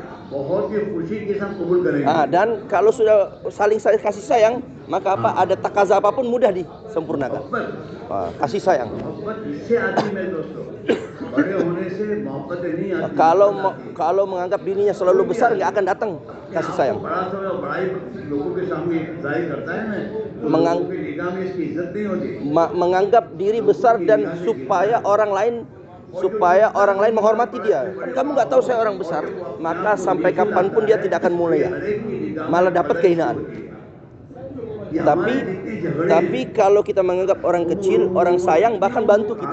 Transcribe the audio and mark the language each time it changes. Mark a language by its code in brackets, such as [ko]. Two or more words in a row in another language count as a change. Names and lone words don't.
[hi] बहुत ही खुशी के साथ कबूल करेंगे। [id] Dan kalau sudah saling kasih sayang, maka apa? Ada takaza apapun mudah disempurnakan. Kasih sayang. [hi] मोहब्बत इससे आती है दोस्तों, बड़े होने से मोहब्बतें नहीं आती। [id] Kalau menganggap dirinya selalu besar, nggak akan datang kasih sayang. [hi] बड़ा सा बड़ाई लोगों के सामने जाहिर करता है ना, तो लोगों की निगाह में इसकी इज्जत नहीं होती। [id] Menganggap diri besar dan supaya orang lain menghormati dia. Kan kamu nggak tahu saya orang besar, maka sampai kapanpun dia tidak akan mulia, malah dapat kehinaan. Tapi kalau kita menganggap orang kecil, orang sayang, bahkan bantu kita.